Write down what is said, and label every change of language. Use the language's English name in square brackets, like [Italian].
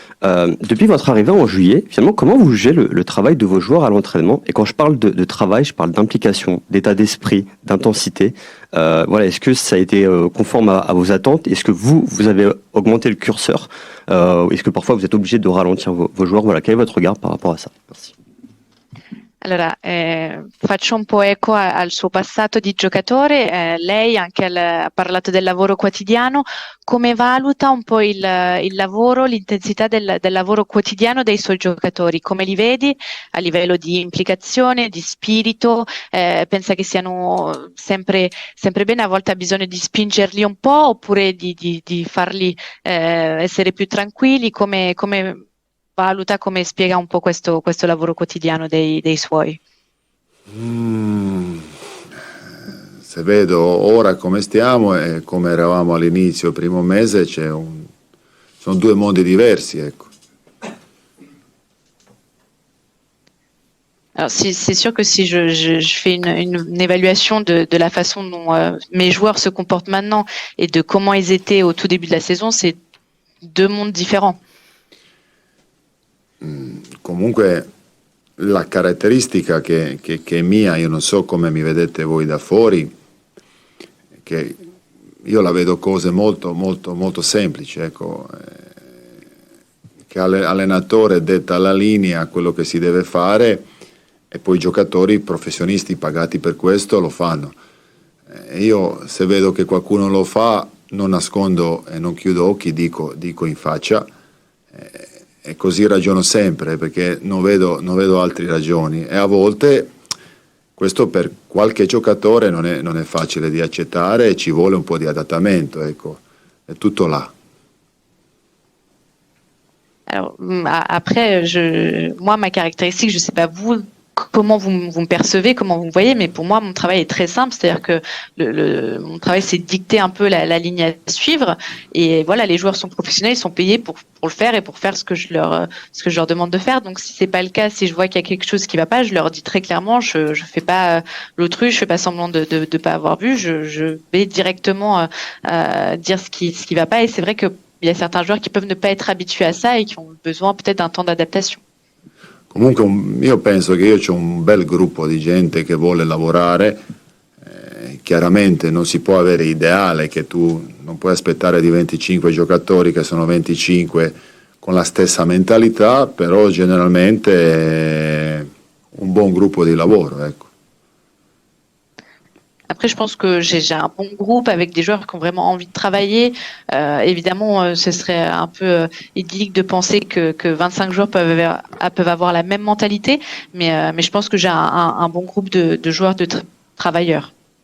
[French] Depuis votre arrivée en juillet, finalement, comment vous jugez le travail de vos joueurs à l'entraînement? Et quand je parle de travail, je parle d'implication, d'état d'esprit, d'intensité. Est-ce que ça a été conforme à vos attentes? Est-ce que vous avez augmenté le curseur? Est-ce que parfois vous êtes obligé de ralentir vos joueurs? Quel est votre regard par rapport à ça? Merci. [Italian] Allora, faccio un po' eco al suo passato di giocatore. Lei anche ha parlato del lavoro quotidiano. Come valuta un po' il lavoro, l'intensità del lavoro quotidiano dei suoi giocatori? Come li vedi a livello di implicazione, di spirito? Pensa che siano sempre bene? A volte ha bisogno di spingerli un po' oppure di farli essere più tranquilli? Come valuta, come spiega un po' questo lavoro quotidiano dei suoi? Se vedo ora come stiamo e come eravamo all'inizio, il primo mese, sono 2 mondi diversi, ecco. [French] Alors, c'est sûr que si je fais une évaluation de la façon dont mes joueurs se comportent maintenant et de comment ils étaient au tout début de la saison, c'est 2 mondes différents. [Italian] Comunque la caratteristica che è mia, io non so come mi vedete voi da fuori, che io la vedo cose molto molto molto semplici, ecco, che allenatore detta la linea, quello che si deve fare e poi i giocatori professionisti pagati per questo lo fanno. Io se vedo che qualcuno lo fa non nascondo e non chiudo occhi, dico in faccia. E così ragiono sempre perché non vedo altre ragioni e a volte questo per qualche giocatore non è facile di accettare e ci vuole un po' di adattamento, ecco, è tutto là. [French] Alors après, moi ma caractéristique, je sais pas vous comment vous me percevez, comment vous me voyez, mais pour moi mon travail est très simple, c'est-à-dire que mon travail c'est de dicter un peu la ligne à suivre et voilà, les joueurs sont professionnels, ils sont payés pour le faire et pour faire ce que je leur demande de faire. Donc si c'est pas le cas, si je vois qu'il y a quelque chose qui va pas, je leur dis très clairement, je fais pas l'autruche, je fais pas semblant de pas avoir vu, je vais directement dire ce qui va pas et c'est vrai que il y a certains joueurs qui peuvent ne pas être habitués à ça et qui ont besoin peut-être d'un temps d'adaptation. [Italian] Comunque io penso che io ho un bel gruppo di gente che vuole lavorare, chiaramente non si può avere ideale che tu non puoi aspettare di 25 giocatori che sono 25 con la stessa mentalità, però generalmente è un buon gruppo di lavoro, ecco. [French] Après, je pense que j'ai un bon groupe avec des joueurs qui ont vraiment envie de travailler. Évidemment, ce serait un peu idyllique de penser que 25 joueurs peuvent avoir la même mentalité, mais je pense que j'ai un bon groupe de joueurs, travailleurs.